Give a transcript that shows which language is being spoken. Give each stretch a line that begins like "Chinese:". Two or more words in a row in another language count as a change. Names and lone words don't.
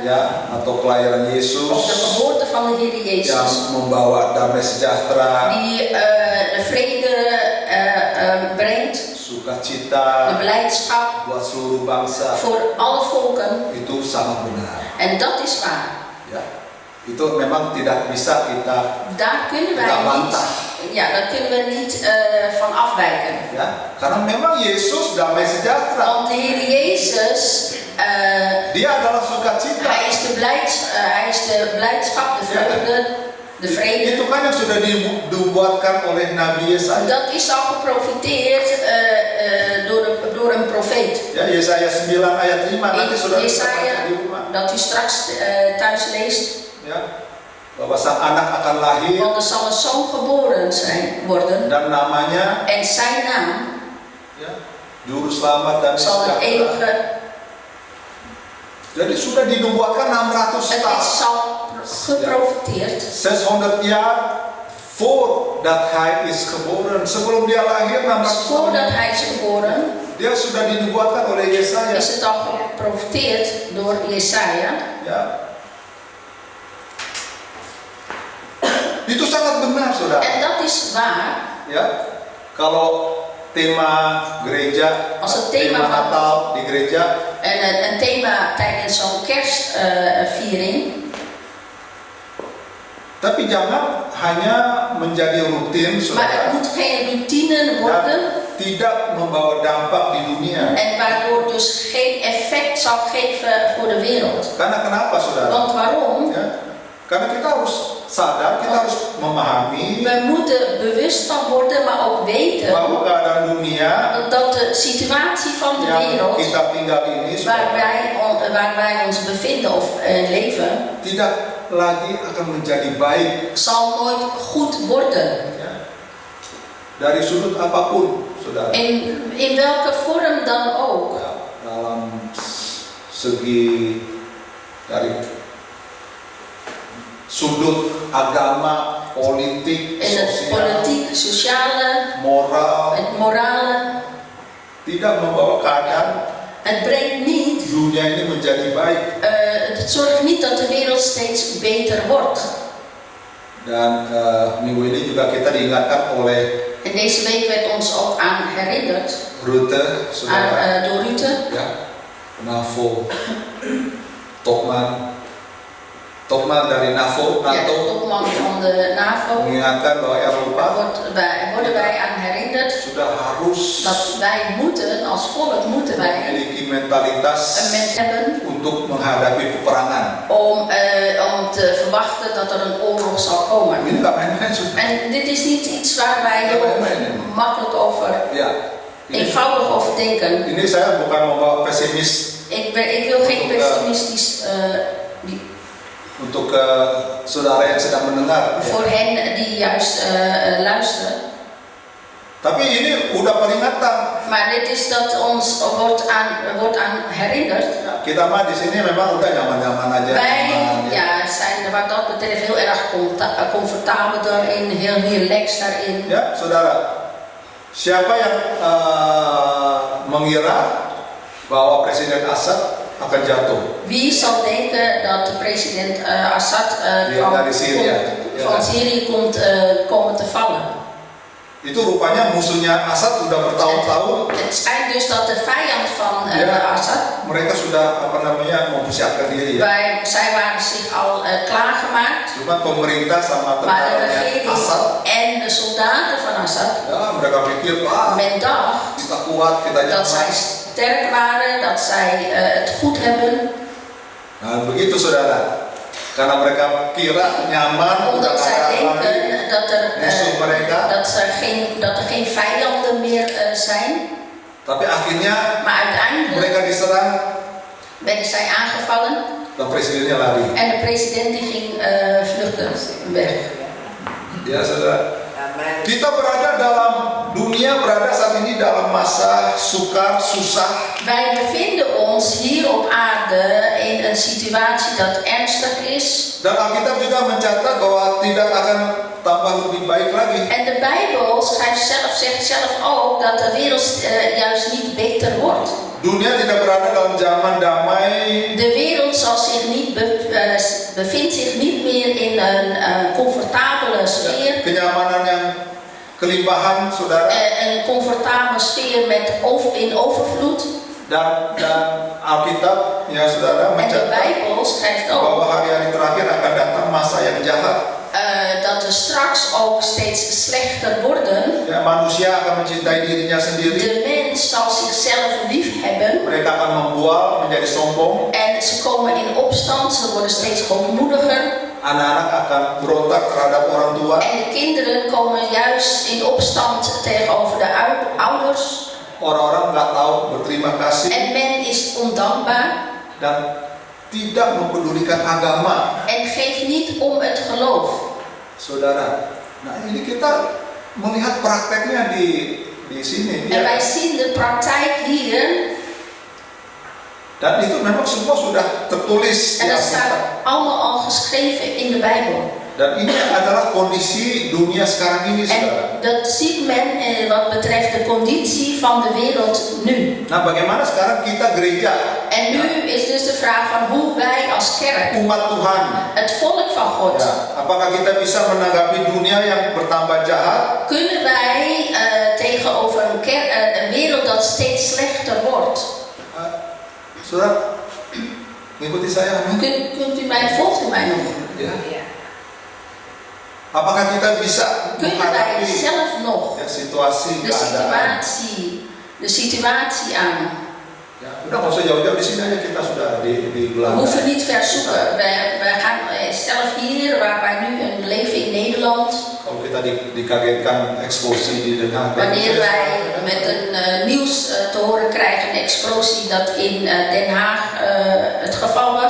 Indonesian: ya, atau kelahiran
Dutch: of de Yesus geboorte van de Heer
Indonesian: yang Jezus, membawa damai sejahtera,
Dutch: die de vrede brengt, de
Indonesian: sukacita
Dutch: blijdschap
Indonesian: buat seluruh bangsa.
Dutch: voor alle volken.
Indonesian: Itu sangat benar.
Dutch: En dat is waar.
Indonesian: Ya, itu memang tidak bisa kita
Dutch: Daar kunnen wij
Indonesian: Kita
Dutch: niet,
Indonesian: bantah.
Dutch: daar kunnen we niet van afwijken.
Indonesian: ya, karena memang Yesus damai sejahtera.
Dutch: Want de Heer Jezus,
Indonesian: Dia adalah sukacita.
Dutch: hij is de blijdschap, de vreugde, de vrede.
Indonesian: Itu kan yang sudah dibuatkan oleh Nabi Yesaya.
Dutch: Dat is al geprofiteerd
Indonesian: Yesaya 9 ayat 5 nanti
Dutch: In
Indonesian: sudah bisa baca Jesaja, di rumah.
Dutch: dat u straks thuis leest.
Indonesian: Ya, bahwa sang anak akan lahir
Dutch: Want er zal een zoon geboren worden.
Indonesian: dan namanya
Dutch: En zijn naam
Indonesian: ya, Juru Selamat dan
Dutch: zal het
Indonesian: Sejahtera.
Dutch: eeuwige.
Indonesian: Jadi sudah dinubuatkan 600
Dutch: Het
Indonesian: tahun.
Dutch: is al geprofiteerd. 600 jaar voordat hij is geboren.
Indonesian: Sebelum dia lahir 600 tahun.
Dutch: Voordat hij is geboren,
Indonesian: Dia sudah dinubuatkan oleh Yesaya.
Dutch: is het al geprofiteerd door Jesaja.
Indonesian: Ya. Itu sangat benar, saudara.
Dutch: En dat is waar.
Indonesian: Ya. Kalau tema gereja,
Dutch: Als het thema van-
Indonesian: Natal di gereja,
Dutch: En een thema tijdens zo'n kerstviering.
Indonesian: tapi jangan hanya menjadi rutin,
Dutch: Maar het
Indonesian: saudara,
Dutch: moet geen routine worden.
Indonesian: dan tidak membawa dampak di dunia.
Dutch: En waardoor dus geen effect zal geven voor de wereld.
Indonesian: Karena kenapa, saudara?
Dutch: Want waarom?
Indonesian: Ya, karena kita harus sadar, kita harus memahami
Dutch: We moeten bewust van worden, maar ook weten
Indonesian: bahwa keadaan dunia
Dutch: dat de situatie van de
Indonesian: yang
Dutch: wereld
Indonesian: kita tinggal ini
Dutch: waar wij ons bevinden of leven,
Indonesian: tidak lagi akan menjadi baik,
Dutch: zal nooit goed worden.
Indonesian: ya. Dari sudut apapun, saudara.
Dutch: In welke vorm dan ook.
Indonesian: Ya, dalam segi dari sudut agama, politik,
Dutch: In het
Indonesian: sosial,
Dutch: politiek, sociale,
Indonesian: moral,
Dutch: het morale.
Indonesian: tidak membawa keadaan
Dutch: Het brengt niet,
Indonesian: dunia ini menjadi baik.
Dutch: het zorgt niet dat de wereld steeds beter wordt.
Indonesian: Dan minggu ini juga kita diingatkan oleh
Dutch: En deze week werd ons ook aan herinnerd,
Indonesian: Rute, saudara,
Dutch: door Rutte,
Indonesian: ya, NAVO, Topman dari NATO,
Dutch: ja, de topman van de NAVO,
Indonesian: mengingatkan bahwa Eropa
Dutch: worden wij aan herinnerd
Indonesian: sudah harus
Dutch: dat wij moeten, als volk moeten wij
Indonesian: memiliki mentalitas
Dutch: een mens hebben
Indonesian: untuk menghadapi peperangan.
Dutch: om te verwachten dat er een oorlog zal komen.
Indonesian: Ini nggak main-main, saudara.
Dutch: En dit is niet iets waar wij heel makkelijk over,
Indonesian: Ya, ini,
Dutch: eenvoudig over denken.
Indonesian: ini saya bukan membawa pesimis
Dutch: Ik wil geen pessimistisch
Indonesian: untuk saudara yang sedang mendengar. Ya.
Dutch: voor hen die juist luisteren.
Indonesian: Tapi ini udah peringatan.
Dutch: Maar dit is dat ons wordt aan herinnerd.
Indonesian: Ya, kita mah di sini memang udah nyaman-nyaman aja.
Dutch: Wij
Indonesian: Nyaman, ya.
Dutch: zijn wat dat betreft heel erg comfortabel daarin, heel relaxed daarin.
Indonesian: Ya, saudara. Siapa yang mengira bahwa Presiden Assad akan jatuh?
Dutch: Wie zal denken dat de president Assad
Indonesian: Dari Syrië.
Dutch: van Syrië komt komen te vallen?
Indonesian: Itu rupanya musuhnya Assad sudah bertahun-tahun.
Dutch: Het schijnt dus dat de vijand van Assad,
Indonesian: Mereka sudah mempersiapkan diri, ya.
Dutch: zij waren zich al klaargemaakt.
Indonesian: Cuma pemerintah sama
Dutch: Maar de
Indonesian: tentaranya
Dutch: regering Assad, en de soldaten van Assad,
Indonesian: ya mereka pikir,
Dutch: men dacht
Indonesian: kita kuat, kita
Dutch: dat zij
Indonesian: nyaman.
Dutch: sterk waren, dat zij het goed hebben.
Indonesian: Nah begitu, saudara. Karena mereka kira nyaman, udah
Dutch: Omdat zij
Indonesian: ada lagi
Dutch: denken
Indonesian: musuh mereka.
Dutch: dat er geen vijanden meer zijn.
Indonesian: Tapi akhirnya
Dutch: Maar uiteindelijk
Indonesian: mereka diserang
Dutch: werden zij aangevallen
Indonesian: dan presidennya lari.
Dutch: en de president die ging vluchten weg.
Indonesian: Ya, saudara. Kita dunia berada saat ini dalam masa sukar, susah.
Dutch: Wij bevinden ons hier op aarde in een situatie dat ernstig is.
Indonesian: Dan Alkitab juga mencatat bahwa tidak akan tambah lebih baik lagi.
Dutch: En de Bijbel zegt zelf ook dat de wereld juist niet beter wordt.
Indonesian: Dunia tidak berada dalam zaman damai.
Dutch: De wereld bevindt zich niet meer in een comfortabele sfeer.
Indonesian: Kenyamanan yang kelimpahan, saudara.
Dutch: Een comfortabele sfeer in overvloed.
Indonesian: Dan Alkitab, ya saudara,
Dutch: En de
Indonesian: mencatat
Dutch: Bijbel schrijft
Indonesian: bahwa
Dutch: ook
Indonesian: hari-hari terakhir akan datang masa yang jahat.
Dutch: dat er straks ook steeds slechter worden.
Indonesian: Ya, manusia akan mencintai dirinya sendiri.
Dutch: De mens zal zichzelf lief hebben.
Indonesian: Mereka akan membual, menjadi sombong.
Dutch: En ze komen in opstand, ze worden steeds hoogmoediger.
Indonesian: Anak-anak akan berontak terhadap orang tua.
Dutch: En de kinderen komen juist in opstand tegenover de ouders.
Indonesian: orang-orang nggak tahu berterima kasih
Dutch: En men is ondankbaar
Indonesian: dan tidak mempedulikan agama,
Dutch: en geeft niet om het geloof.
Indonesian: saudara. Nah ini kita melihat prakteknya di sini.
Dutch: En wij zien de praktijk hier.
Indonesian: Dan itu memang semua sudah tertulis
Dutch: En
Indonesian: di
Dutch: dat
Indonesian: Alkitab.
Dutch: staat allemaal al geschreven in de Bijbel.
Indonesian: Dan ini adalah kondisi dunia sekarang ini, saudara.
Dutch: En dat ziet men wat betreft de conditie van de wereld nu.
Indonesian: Nah, bagaimana sekarang kita gereja,
Dutch: En nu is dus de vraag van hoe wij als kerk,
Indonesian: umat Tuhan,
Dutch: het volk van God,
Indonesian: ya, apakah kita bisa menanggapi dunia yang bertambah jahat?
Dutch: kunnen wij tegenover een wereld dat steeds slechter wordt.
Indonesian: Saudara, ngikuti saya, amin.
Dutch: Volgt u mij nog?
Indonesian: Ya. Apakah kita bisa
Dutch: Kunnen wij
Indonesian: menghadapi
Dutch: zelf nog
Indonesian: ya, situasi keadaan?
Dutch: de situatie aan?
Indonesian: Ya, udah nggak usah jauh-jauh, di sini aja kita sudah di
Dutch: We
Indonesian: Belanda.
Dutch: hoeven niet ver zoeken. Wij gaan zelf hier, waar wij nu leven in Nederland.
Indonesian: Kalau kita dikagetkan eksplosi di Den Haag.
Dutch: Wanneer wij met een nieuws te horen krijgen, een explosie dat in Den Haag het geval was.